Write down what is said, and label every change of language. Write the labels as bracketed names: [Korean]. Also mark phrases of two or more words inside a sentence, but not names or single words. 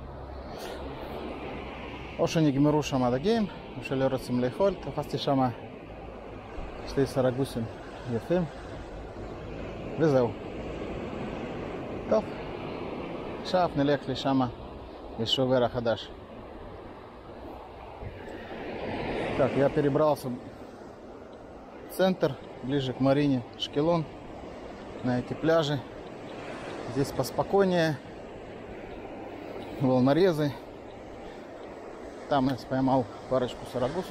[Hebrew] או שנגמרו שם הדגים, או שלא רוצים לאכול. תפסתי שם 2 סרגוסים יפים. וזהו. טוב. עכשיו נלך לשם לשובר החדש. [Russian] Так, я перебрался в центр, ближе к Марине Ашкелон, на эти пляжи. Здесь поспокойнее, волнорезы. Там я поймал парочку сарагусов.